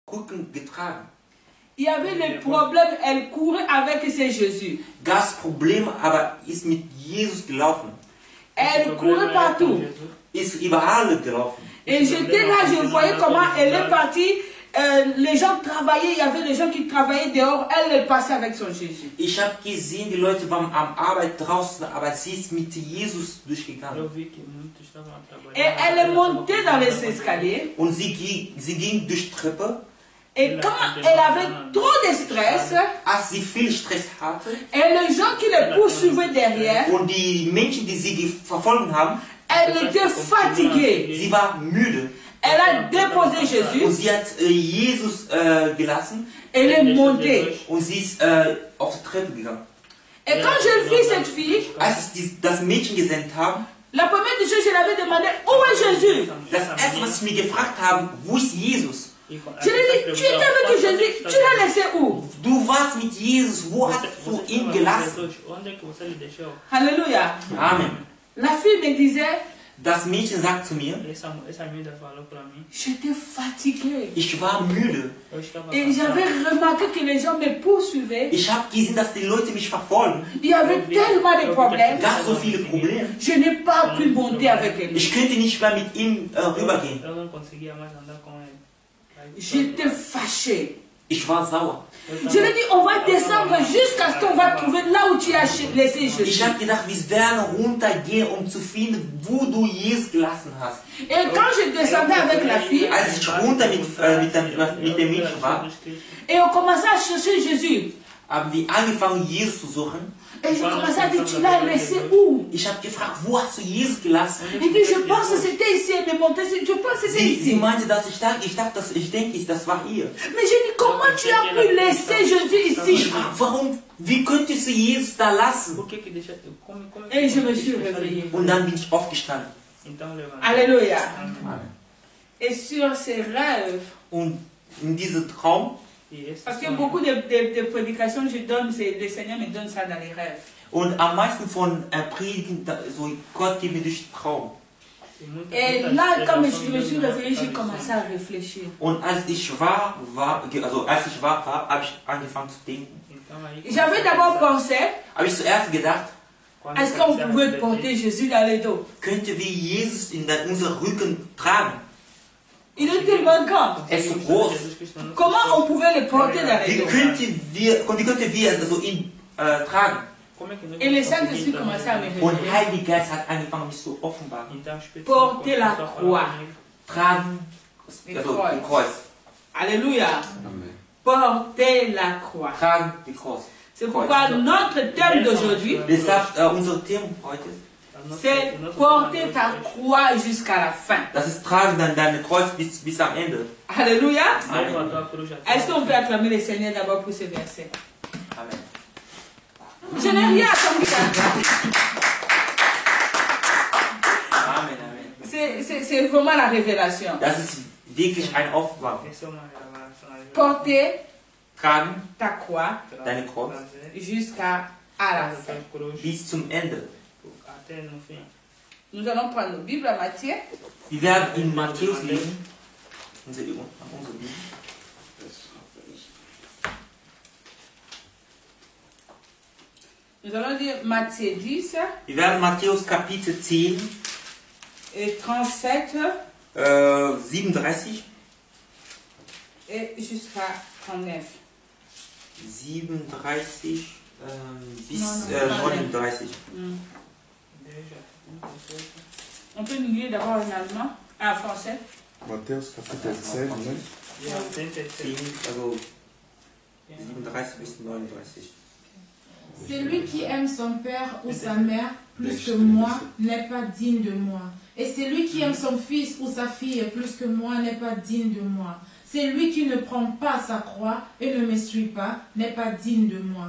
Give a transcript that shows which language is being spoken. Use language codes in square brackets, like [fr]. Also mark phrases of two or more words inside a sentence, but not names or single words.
[de] Krücken getragen. [fr] Il y avait les problèmes, elle courait avec ses Jésus. [de] Gab es Probleme, aber ist mit Jesus gelaufen. [fr] Elle courait partout. [de] Ist überall gelaufen. [fr] Et j'étais là, je voyais comment elle est partie. Les gens travaillaient, il y avait des gens qui travaillaient dehors. Elle passait avec son Jésus. [de] Ich habe gesehen, die Leute waren am Arbeit draußen, aber sie ist mit Jesus durchgegangen. [fr] Et elle est montée dans les escaliers. [de] Und sie ging durch Treppe. [fr] Et quand elle avait trop de stress, [de] Als sie viel Stress hatte [fr] et les gens qui les poursuivaient derrière, [de] und die Menschen, die sie verfolgt haben, [fr] elle était fatiguée. [de] sie war müde. [fr] Elle a déposé [de] Und [fr] Jésus. [de] sie hat Jesus gelassen [fr] Elle est montée. [de] und sie ist auf die Treppe gegangen. [fr] Et quand je vis cette fille, [de] Als ich das Mädchen gesehen habe, [fr] la première des choses, je l'avais demandé, où est Jésus? [de] das erste, was ich mir gefragt habe, wo ist Jesus? [fr] Je lui ai dit, tu étais avec Jésus, tu l'as laissé où? [de] Du warst mit Jesus, wo hast du ihn gelassen? [fr] Alléluia. [de] Amen. [fr] La fille me disait, [de] Das Mädchen sagt zu mir, [fr] j'étais fatiguée. [de] ich war müde. [fr] Et j'avais remarqué que les gens me poursuivaient. [de] Ich habe gesehen, dass die Leute mich verfolgen. [fr] Il y avait tellement de problèmes. [de] Es gab so viele Probleme. [fr] Je n'ai pas pu monter avec elle. [de] Ich könnte nicht mehr mit ihm rübergehen. [fr] J'étais fâchée. [de] Ich war sauer. [fr] Je lui ai dit, on va descendre jusqu'à ce qu'on va trouver là où tu as laissé [de] Ich [fr] Jésus. [de] habe gedacht, wir werden runtergehen, um zu finden, wo du Jesus gelassen hast. [fr] Et quand je descendais avec la fille, [de] Als ich runter mit dem Mädchen war, [fr] et on commençait à chercher Jésus. [de] haben wir angefangen, Jesus zu suchen. [fr] Et je commençais à dire, tu l'as laissé où? [de] Ich habe gefragt, wo hast du Jesus gelassen? [fr] Il dit, je pense que c'était ici. Elle me montrait, je pense que c'était [de] Sie [fr] ici. [de] meinte, dass ich denke, das war ihr. [fr] Mais j'ai dit, comment tu as pu laisser Jésus [de] Ich [fr] ici? [de] frage, wie könntest du Jesus da lassen? [fr] Et je me suis réveillée. [de] Und dann bin ich aufgestanden. [fr] Alléluia. [de] Amen. [fr] Et sur ces rêves, [de] Und in diesem Traum, [fr] parce que beaucoup de prédications que je donne, le Seigneur me donne ça dans les rêves. [de] und am meisten von Predigen, so Gott gibt mir durch den Traum. [fr] Et là, quand je me suis réveillée, j'ai commencé à réfléchir. [de] Und als ich war, habe ich angefangen zu denken. [fr] J'avais d'abord pensé, [de] Habe ich zuerst gedacht, [fr] est-ce qu'on pouvait porter Jésus dans les dos? [de] könnte wir Jesus in unseren Rücken tragen? [fr] Il est tellement grand. [de] Er ist so groß. [fr] Comment on pouvait le porter dans les [de] Wie [fr] dos? [de] könnten wir also ihn tragen? [fr] Et le Saint-Esprit commençait à me [de] Und [fr] révéler. [de] Heiliger Geist hat angefangen, mich zu offenbaren. [fr] Porter la croix. [de] Tragen, also die Kreuz. [fr] Alléluia. Porter la croix. [de] Tragen die Kreuz. [fr] C'est pourquoi notre thème d'aujourd'hui, [de] Deshalb unser Thema heute, [fr] c'est porter ta croix jusqu'à la fin. [de] das ist tragen dann deine Kreuz bis am Ende. [fr] Alléluia. [de] Amen. [fr] Est-ce qu'on peut acclamer le Seigneur d'abord pour ce verset? [de] Amen. [fr] Je n'ai rien attendu. [de] Amen, Amen. [fr] C'est vraiment la révélation. [de] Das ist wirklich ein Offenbarung. [fr] Porter [de] Tragen [fr] ta croix [de] deine Kreuz [fr] jusqu'à la fin. [de] bis zum Ende. [fr] Nous allons prendre nos Bibles à Matthieu. [de] Wir werden in Matthäus lesen. Unsere Bibel. [fr] Nous allons lire Matthieu 10 [de] Wir werden Matthäus Kapitel 10, [fr] et 37 [de] 37 [fr] et jusqu'à 39. [de] 37 bis [fr] Non, [de] 39. [fr] On peut nous lire d'abord en allemand, en français. [de] Matthäus Kapitel 10, ne? 10, also 37 bis 39. [fr] Celui qui aime son père ou sa mère plus que moi n'est pas digne de moi. Et celui qui aime son fils ou sa fille plus que moi n'est pas digne de moi. Celui qui ne prend pas sa croix et ne me suit pas n'est pas digne de moi.